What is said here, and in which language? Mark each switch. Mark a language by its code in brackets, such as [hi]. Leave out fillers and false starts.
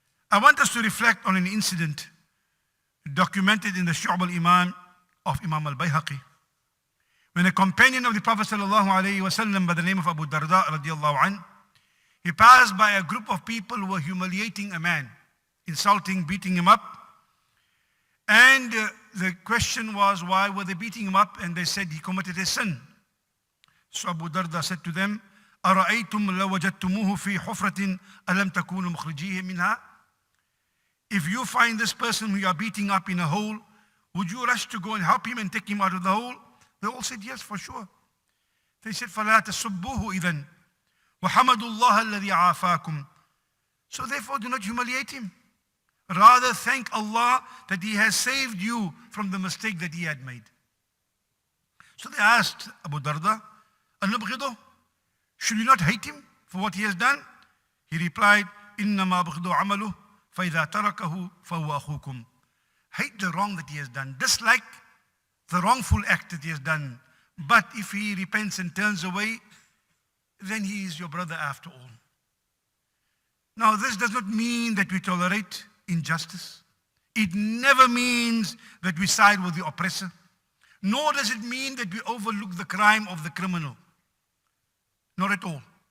[en] I want us to reflect on an incident documented in the Shu'ab al-Iman of Imam al-Bayhaqi, when a companion of the Prophet sallallahu alayhi wa sallam by the name of Abu Darda radiallahu anh, he passed by a group of people who were humiliating a man, insulting, beating him up. And the question was, why were they beating him up? And they said he committed a sin. So Abu Darda said to them, [ar] أَرَأَيْتُمْ لَوْ وَجَدْتُمُوهُ فِي حُفْرَةٍ أَلَمْ تَكُونُوا مُخْرِجِيهِ مِنْهَا? [en] If you find this person who you are beating up in a hole, would you rush to go and help him and take him out of the hole? They all said, yes, for sure. They said, [ar] فَلَا تَسُبُّوهُ إِذًا وَحَمَدُوا اللَّهَ الَّذِي عَافَاكُمْ. [en] So therefore do not humiliate him. Rather thank Allah that He has saved you from the mistake that he had made. So they asked Abu Darda, [ar] أَنُبْغِضُهُ? [en] Should we not hate him for what he has done? He replied, [ar] إِنَّمَا بُغْضُ عَمَلُهُ فَإِذَا تَرَكَهُ فَهُوَ أَخُوكُمْ. [en] Hate the wrong that he has done, dislike the wrongful act that he has done. But if he repents and turns away, then he is your brother after all. Now this does not mean that we tolerate injustice. It never means that we side with the oppressor. Nor does it mean that we overlook the crime of the criminal. Not at all.